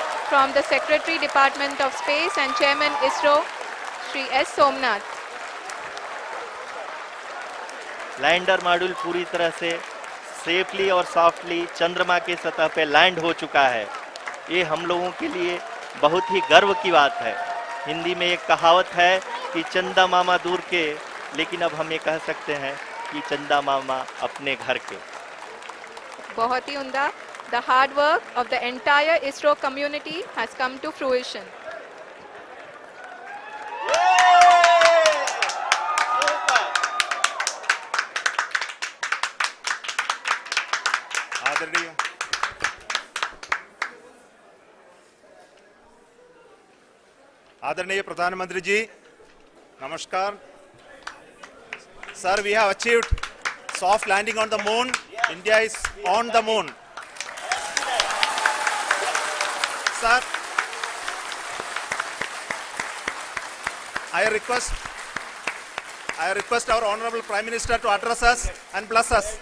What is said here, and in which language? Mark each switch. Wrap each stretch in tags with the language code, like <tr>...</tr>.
<en>from the Secretary Department of Space and Chairman ISRO, Shri S. Somnath.</en> <hi>Lander module पूरी तरह से safely और softly चंद्रमा के सतह पे लैंड हो चुका है। ये हम लोगों के लिए बहुत ही गर्व की बात है। हिंदी में एक कहावत है कि चंदा मामा दूर के, लेकिन अब हम ये कह सकते हैं कि चंदा मामा अपने घर के। बहुत ही उम्दा।</hi> <en>The hard work of the entire ISRO community has come to fruition.</en> <hi>आदरणीय प्रधानमंत्री जी, नमस्कार।</hi> <en>Sir, we have achieved soft landing on the moon. India is on the moon. Sir, I request our Honorable Prime Minister to address us and bless us.</en>